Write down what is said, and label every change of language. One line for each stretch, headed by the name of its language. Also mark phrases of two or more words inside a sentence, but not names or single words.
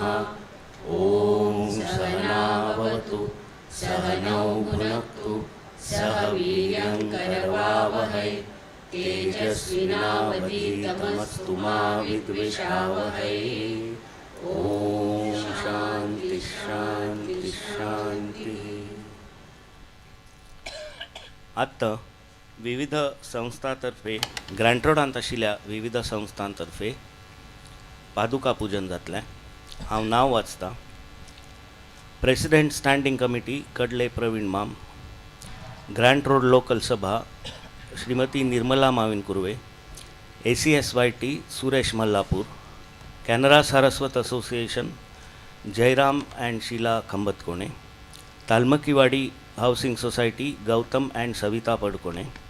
Sanskrit: ओम सहना भवतु सहनौ भुनक्तु सह वीर्यं करवावहै तेजस्विनावधीतमस्तु मा विद्विषावहै. ओम शांति शांति शांति.
Konkani: आता विविध संस्थांतर्फे ग्रँट रोडांत आशिल्ल्या विविध संस्थांतर्फे पादुका पूजन जातलें. हांव नांव वाचतां.
English: President Standing Committee
Konkani: कडले प्रवीण माम, ग्रँट रोड लोकल सभा श्रीमती निर्मला माविन कुर्वे, ACSYT सुरेश मल्लापूर, कॅनरा सारस्वत असोसिएशन जयराम अँड शीला खंबतकोणे, तालमकीवाडी हाउसिंग सोसायटी गौतम अँड सविता पडकोणे,